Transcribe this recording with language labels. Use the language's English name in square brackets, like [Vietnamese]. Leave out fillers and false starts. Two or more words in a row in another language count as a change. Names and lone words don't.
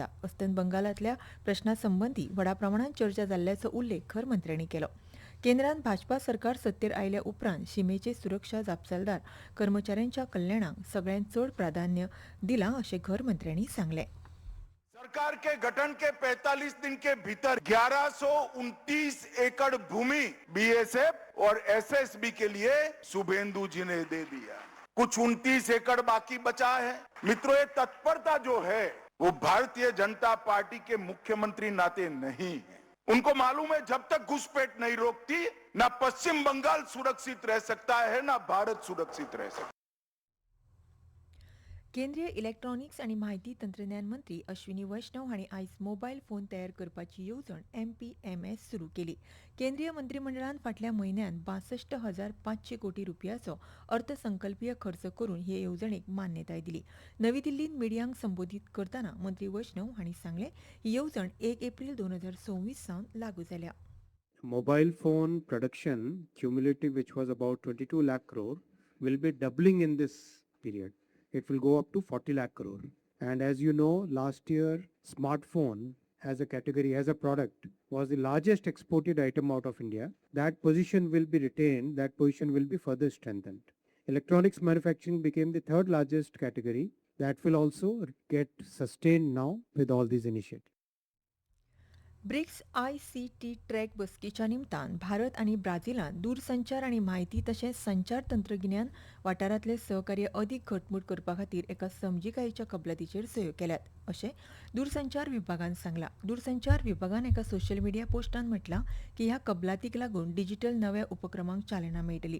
[Konkani] अस्तंत बंगालांतल्या प्रश्ना संबंदी व्हडा प्रमाणांत चर्चा जाल्ल्याचो उल्लेख घरमंत्र्यांनी केलो. केंद्रांत भाजपा सरकार सत्तेर आयल्या उपरांत शिमेचे सुरक्षा जापसालदार कर्मचाऱ्यांच्या कल्याणाक सगळ्यांत चड प्राधान्य दिलां अशें घरमंत्र्यांनी सांगलें. [Hindi] सरकार के गठन के 45 दिन के भीतर 1129 एकड़ भूमि बीएसएफ और एसएसबी के लिए शुभेंदु जी ने दे दिया. कुछ 29 एकड़ बाकी बचा है. मित्रों, ये तत्परता जो है वो भारतीय जनता पार्टी के मुख्यमंत्री नाते नहीं है. उनको मालूम है जब तक घुसपैठ नहीं रोकती ना पश्चिम बंगाल सुरक्षित रह सकता है ना भारत सुरक्षित रह सकता. [Konkani] केंद्रीय इलेक्ट्रॉनिक्स आनी म्हायती तंत्रज्ञान मंत्री अश्विनी वैष्णव हांणी आयज मोबायल फोन तयार करपाची येवजण MPMS सुरू केली. केंद्रीय मंत्रिमंडळान फाटल्या म्हयन्यात 62,500 कोटी रुपयाचो अर्थसंकल्पीय खर्च करून हे येवजणेक मान्यताय दिली. नवी दिल्लींत मिडियांक संबोधीत करतना मंत्री वैष्णव हांणी सांगलें ही येवजण 1 एप्रील 2024 सावन लागू जाल्या. [English] Mobile phone production cumulative, which was about 22 lakh crore, will be doubling in this period. It will go up to 40 lakh crore. And as you know, last year, smartphone as a category, as a product, was the largest exported item out of India. That position will be retained, that position will be further strengthened. Electronics manufacturing became the third largest category. That will also get sustained now with all these initiatives. [Konkani] ब्रिक्स ICT ट्रॅक बसकेच्या निमतान भारत आनी ब्राझीलान दूरसंचार आनी म्हायती तशेंच संचार तंत्रगिन्यान वाठारांतले सहकार्य अदीक घटमूट करपा खातीर एका समजिकायेच्या कबलातीचेर सयो केल्यात अशें दूरसंचार विभागान सांगलां. दूरसंचार विभागान एका सोशल मिडिया पोस्टान म्हटलां की ह्या कबलातीक लागून डिजिटल नव्या उपक्रमांक चालना मेळटली.